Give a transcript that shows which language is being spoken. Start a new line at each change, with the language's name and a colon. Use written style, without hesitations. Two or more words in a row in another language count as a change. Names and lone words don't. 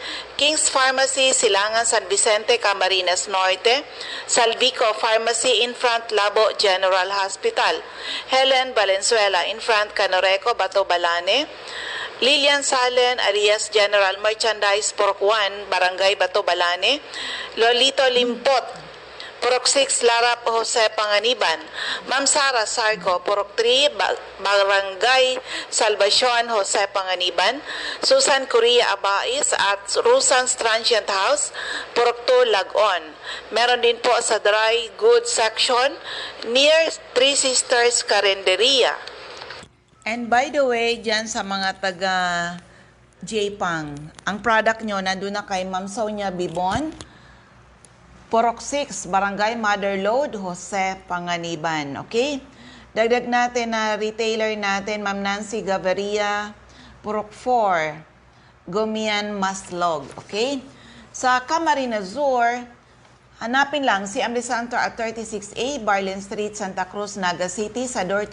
Filipino: King's Pharmacy, Silangan, San Vicente, Camarines Norte, Salvico Pharmacy
English: in front
Filipino: Labo General Hospital, Helen Valenzuela
English: in front
Filipino: Canoreco, Bato Balane, Lilian Salen, Arias General Merchandise, Purok 1, Barangay Bato Balane, Lolito Limpot, Purok 6, Larap, Jose Panganiban. Ma'am Sara Sarco, Purok 3, Barangay Salvacion, Jose Panganiban. Susan Correa Abais at Rusan's Transient House, Purok 2, Lagon. Meron din po sa Dry Goods Section near Three Sisters Carinderia.
English: And by the way,
Filipino: dyan sa mga taga J-Pang, ang product nyo nandun na kay Ma'am Sonia Bibon, Purok 6, Barangay Motherlode, Jose Panganiban. Okay? Dagdag natin na retailer natin, Ma'am Nancy Gaviria, Purok 4, Gumian Maslog. Okay? Sa Camarines Sur, hanapin lang si Amri Santo at 36A, Barlin Street, Santa Cruz, Naga City, sa Door